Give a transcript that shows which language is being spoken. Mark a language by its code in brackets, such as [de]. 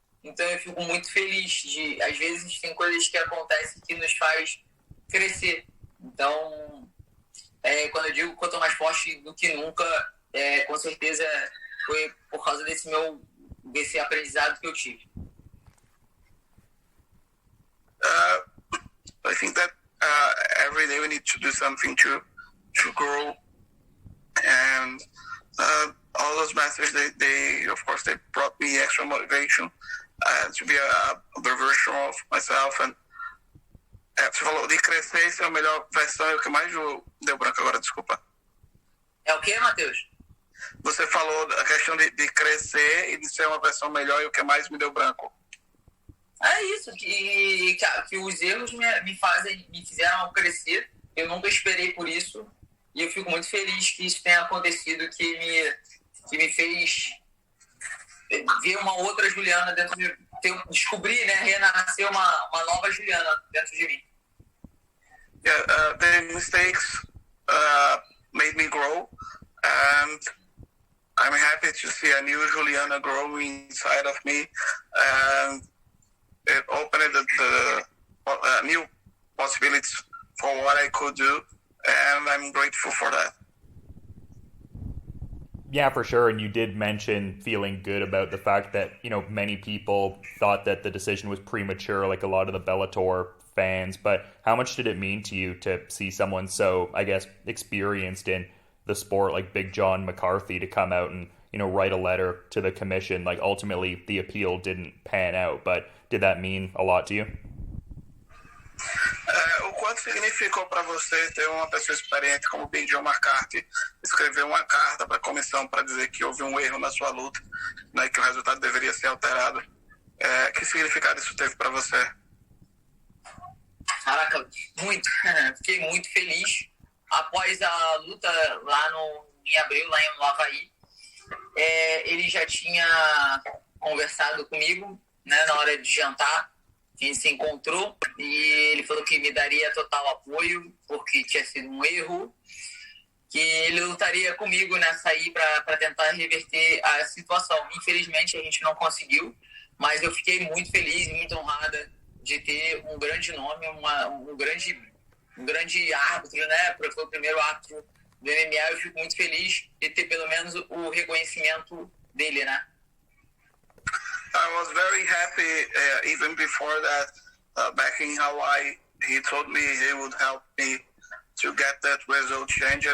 [pt] Então eu fico muito feliz às vezes tem coisas que acontecem que nos faz crescer. Então, quando eu digo que eu tô mais forte do que nunca, com certeza foi por causa desse aprendizado que eu tive. [en] I think that every day we need to do something to grow, and all those messages they of course they brought me extra motivation to be a better version of myself. [pt] And você falou de crescer, ser a melhor versão, é o que mais deu branco agora, desculpa. É o que, Matheus? Você falou a questão de crescer e de ser uma versão melhor, e o que mais me deu branco. É isso, que os erros me fizeram crescer. Eu nunca esperei por isso e eu fico muito feliz que isso tenha acontecido, que me fez ver uma outra Juliana dentro de descobrir, né, renascer uma nova Juliana dentro de mim. [en] Yeah, mistakes made me grow, and I'm happy to see a new Juliana growing inside of me, and it opened the new possibilities for what I could do, and I'm grateful for that. Yeah, for sure. And you did mention feeling good about the fact that, many people thought that the decision was premature, like a lot of the Bellator fans. But how much did it mean to you to see someone so, I guess, experienced in the sport like Big John McCarthy to come out and, write a letter to the commission? Like, ultimately, the appeal didn't pan out. But did that mean a lot to you? [pt] O quanto significou para você ter uma pessoa experiente como Big John McCarthy escrever uma carta para a comissão para dizer que houve um erro na sua luta, né, que o resultado deveria ser alterado? Que significado isso teve para você? Caraca, muito. Fiquei muito feliz. Após a luta lá em abril, lá no Havaí, ele já tinha conversado comigo, né, na hora de jantar. A gente se encontrou e ele falou que me daria total apoio porque tinha sido um erro, que ele lutaria comigo nessa aí para tentar reverter a situação. Infelizmente a gente não conseguiu, mas eu fiquei muito feliz e muito honrada de ter um grande nome, um grande árbitro, né? Porque foi o primeiro árbitro do MMA. Eu fico muito feliz de ter pelo menos o reconhecimento dele, né? [en] I was very happy even before that, back in Hawaii, he told me he would help me to get that result changed.